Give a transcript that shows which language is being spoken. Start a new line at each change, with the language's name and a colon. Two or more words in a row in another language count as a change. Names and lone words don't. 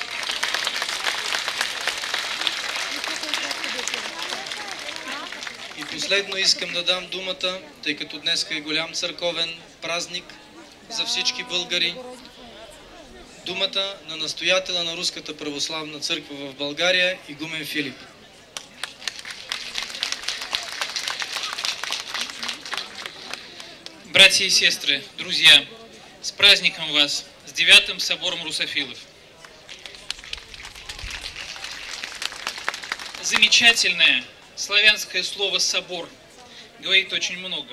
Bulgarian: И последно искам да дам думата, тъй като днес е голям църковен празник за всички българи, думата на настоятеля на Руската православна църква в България, игумен Филип.
Russian: Братья и сестры, друзья, с праздником вас, с 9-м собором русофилов. Замечательное славянское слово «собор» говорит очень много.